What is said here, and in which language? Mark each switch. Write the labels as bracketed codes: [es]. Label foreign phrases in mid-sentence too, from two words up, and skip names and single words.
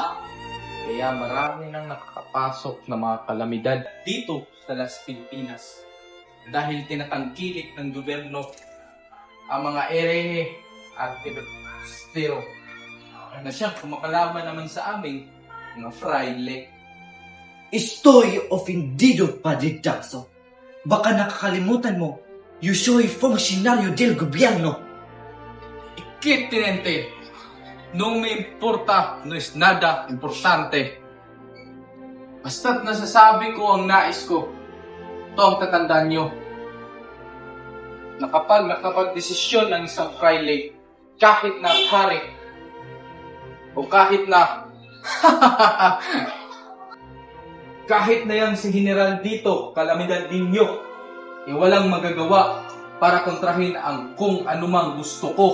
[tl] Kaya marami nang nakakapasok na mga kalamidad dito sa Las Pilipinas dahil tinatangkilik ng gobyerno ang mga erehe at pilipstero na siyang kumakalaban naman sa aming mga fraile. [es] Estoy ofendido, Padre Jackson. [tl] Baka nakakalimutan mo, [es] yo soy funcionario del gobierno. Ikit, Tinente, no me importa, no es nada importante. [tl] Basta't nasasabi ko ang nais ko, ito ang tatandaan nyo. Na kapag nakapag-desisyon ng isang fraile, kahit na hari, o kahit na kahit na yan si General dito, kalamidad ninyo, walang magagawa para kontrahin ang kung anumang gusto ko.